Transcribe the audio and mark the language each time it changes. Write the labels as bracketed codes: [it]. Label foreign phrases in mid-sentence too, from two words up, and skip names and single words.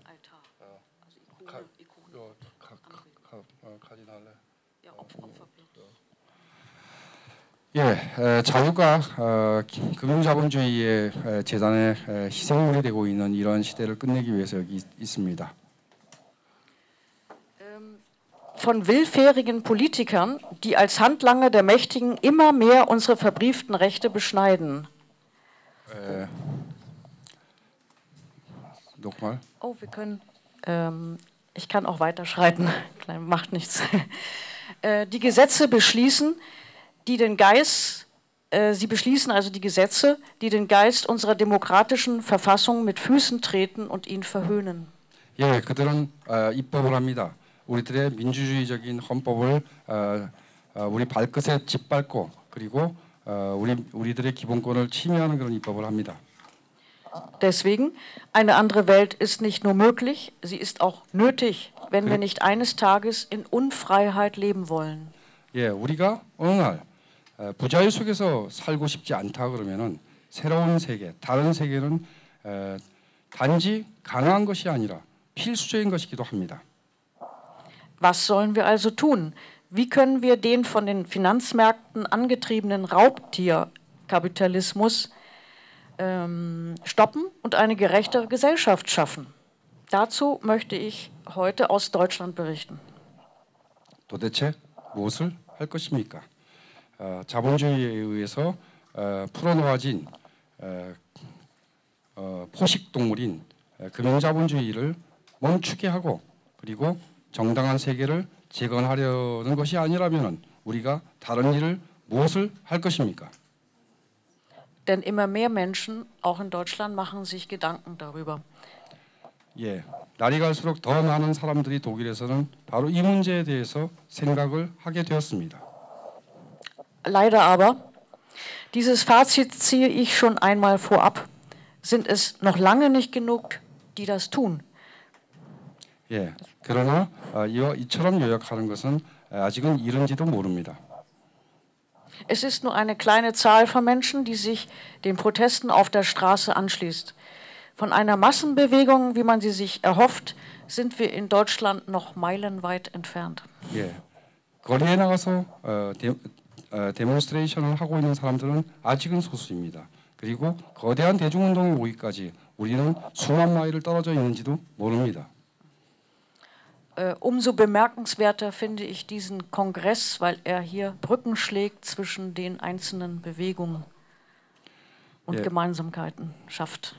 [ko] 예, 자유가 금융자본주의의 재단의 희생물이 되고 있는 이런 시대를 끝내기 위해서 여기 있습니다. [de] Von willfährigen Politikern, die als Handlanger der Mächtigen immer mehr unsere verbrieften Rechte beschneiden. Nochmal. Oh, wir können. Ich kann auch weiterschreiten. Macht nichts. Die Gesetze beschließen, die den Geist. Sie beschließen also die Gesetze, die den Geist unserer demokratischen Verfassung mit Füßen treten und ihn verhöhnen. [ko] 예, 그들은 입법을 합니다. 우리들의 민주주의적인 헌법을 우리 발끝에 짓밟고 그리고 우리들의 기본권을 침해하는 그런 입법을 합니다. [de] Deswegen, eine andere Welt ist nicht nur möglich, sie ist auch nötig, wenn wir nicht eines Tages in Unfreiheit leben wollen. [ko] 예, 우리가 어느 날 부자유 속에서 살고 싶지 않다 그러면은 새로운 세계, 다른 세계는 단지 가능한 것이 아니라 필수적인 것이기도 합니다. [de] Was sollen wir also tun? Wie können wir den von den Finanzmärkten angetriebenen Raubtierkapitalismus stoppen und eine gerechtere Gesellschaft schaffen? Dazu möchte ich heute aus Deutschland berichten. [ko] 도대체 무엇을 할 것입니까? 자본주의에 의해서 풀어놓아진 포식동물인 금융자본주의를 멈추게 하고 그리고 정당한 세계를 재건하려는 것이 아니라면 우리가 다른 일을 무엇을 할 것입니까? [de] Denn immer mehr Menschen, auch in Deutschland, machen sich Gedanken darüber. [ko] 예, 날이 갈수록 더 많은 사람들이 독일에서는 바로 이 문제에 대해서 생각을 하게 되었습니다. [de] Leider aber, dieses Fazit ziehe ich schon einmal vorab, sind es noch lange nicht genug, die das tun. [ko] 예, 그러나 이처럼 요약하는 것은 아직은 이른지도 모릅니다. [de] Es ist nur eine kleine Zahl von Menschen, die sich den Protesten auf der Straße anschließt. Von einer Massenbewegung, wie man sie sich erhofft, sind wir in Deutschland noch meilenweit entfernt. [ko] 예, 거리에 나가서 데몬스트레이션을 하고 있는 사람들은 아직은 소수입니다. 그리고 거대한 대중운동이 오기까지 우리는 수만 마일을 떨어져 있는지도 모릅니다. [de] Umso bemerkenswerter finde ich diesen Kongress, weil er hier Brücken schlägt zwischen den einzelnen Bewegungen und Gemeinsamkeiten schafft.